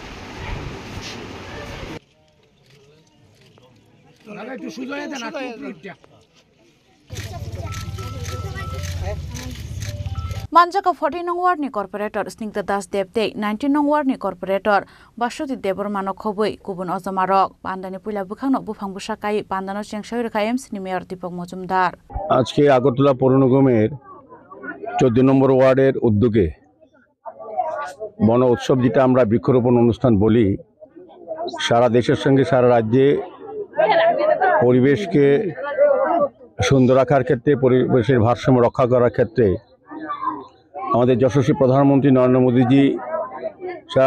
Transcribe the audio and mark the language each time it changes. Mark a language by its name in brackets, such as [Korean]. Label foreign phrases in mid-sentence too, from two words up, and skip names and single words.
[Kok Borok] Manjaka 14 nong war ni corporator Snigdha Das Debte 19 nong war ni corporator Bashoti Debormano Khobui Kubun Ozamarok Pandani Pula Bukhang Bufang Bushakai Pandano Chengshoy MC ni Mayor Deepak Majumdar. [Bangla] আজকে আগরতলা পৌর নিগমের 14 নম্বর ওয়ার্ডের উদ্যোগে বন উৎসব যেটা আমরা বৃক্ষরোপণ অনুষ্ঠান বলি সারা দেশের সঙ্গে সারা রাজ্যে পরিবেশকে সুন্দর রাখার ক্ষেত্রে পরিবেশের ভারসাম্য রক্ষা করার ক্ষেত্রে আমাদের যশস্বী প্রধানমন্ত্রী নরেন্দ্র মোদীজি সারা